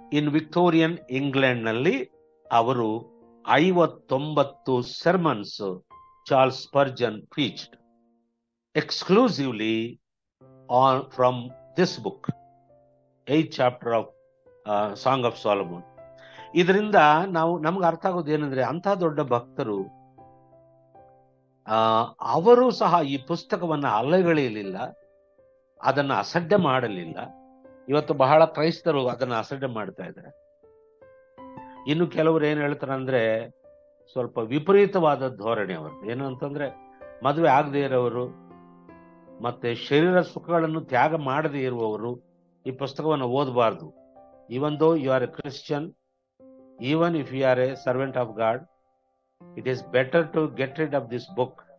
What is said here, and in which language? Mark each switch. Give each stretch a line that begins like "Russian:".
English: in Victorian England
Kannada: ನಲ್ಲಿ ಅವರು
English: 59 sermons Charles Spurgeon preached exclusively from this book, 8th chapter of Song of Solomon.
Kannada: ಇದರಿಂದ ನಮ್ಗೆ ಅರ್ಥ ಆಗೋದು ಏನಂದ್ರೆ, ಅಂಥ ದೊಡ್ಡ ಭಕ್ತರು ಅವರು ಸಹ ಈ ಪುಸ್ತಕವನ್ನ ಅಲ್ಲಗಳೆಯಲಿಲ್ಲ, ಅದನ್ನ ಅಸಡ್ಡೆ ಮಾಡಲಿಲ್ಲ. ಇವತ್ತು ಬಹಳ ಕ್ರೈಸ್ತರು ಅದನ್ನ ಅಸಡ್ಡೆ ಮಾಡ್ತಾ ಇದ್ದಾರೆ. ಇನ್ನು ಕೆಲವರು ಏನ್ ಹೇಳ್ತಾರೆ ಅಂದ್ರೆ, ಸ್ವಲ್ಪ ವಿಪರೀತವಾದ ಧೋರಣೆ ಅವರು. ಏನು ಅಂತಂದ್ರೆ, ಮದುವೆ ಆಗದೆ ಇರೋರು ಮತ್ತೆ ಶರೀರ ಸುಖಗಳನ್ನು ತ್ಯಾಗ ಮಾಡದೇ ಇರುವವರು ಈ ಪುಸ್ತಕವನ್ನು ಓದಬಾರ್ದು.
English: Even though you are a Christian, even if you are a servant of God, it is better to get rid of this book.